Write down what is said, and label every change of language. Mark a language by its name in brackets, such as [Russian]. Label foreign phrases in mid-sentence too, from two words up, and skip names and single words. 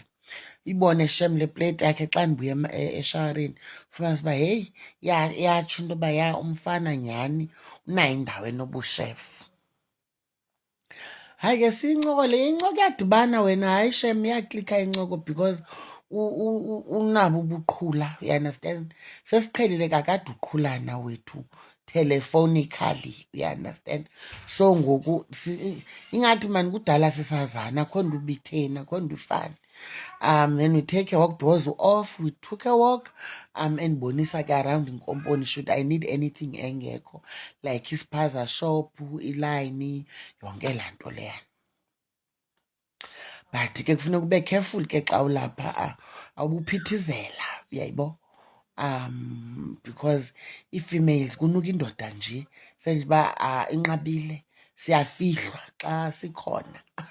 [Xhosa] Ibone shem le plate yakhe xa ndibuya eshawareni, fumanise uba heyi yatsho into yoba ya umfana nyhani unayo indawo enobushefu. Hayi ke siyincoko le incoko iyadibana wena, hayi shem iyaklikha incoko because unabo ubuqhula, [English] you understand. [Xhosa] Sesiqhelile kakade uqhulana wethu telephonically, [English] you understand. [Xhosa] So ngoku ingathi mani kudala sisazana, akho nto ubitheni, akho nto ifani. [English] Then we take a walk because off, we took a walk [Xhosa] endibonisa ke [English] around iNkomponi should I need anything engekho, like ispaza shop, ilayini, [Xhosa] yonke laa nto leya. But ke kufuneka ube careful ke xa ulapha, awubuphithizela, uyayibo. Because ii-females kunuka indoda nje senje uba inqabile, siyafihlwa xa sikhona.